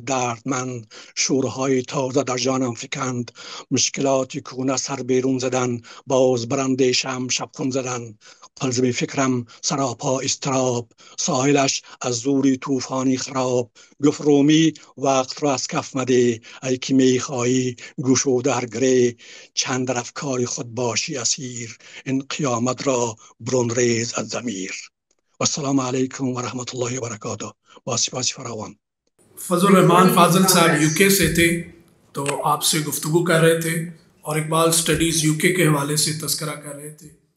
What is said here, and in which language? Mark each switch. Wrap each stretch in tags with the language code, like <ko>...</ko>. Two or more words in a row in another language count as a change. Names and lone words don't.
<fa>دردمند شورهای تازه در جانم فکند، مشکلاتی کونه سر بیرون زدن باز برنده شم شب خون زدن، قلزم فکرم سراپا استراب ساحلش از زوری طوفانی خراب، گفت رومی وقت را از کف مده ای که می خواهی گشوده هر گره، چند در افکار خود باشی اسیر این قیامت را برون ریز از ضمیر. و السلام علیکم و رحمت الله و برکاته. با سپاس فراوان.</fa> <hi>फजल रहमान फाजिल साहब यूके से थे, तो आपसे गुफ्तगू कर रहे थे और इकबाल स्टडीज़ यूके के हवाले से तस्करा कर रहे थे।</hi>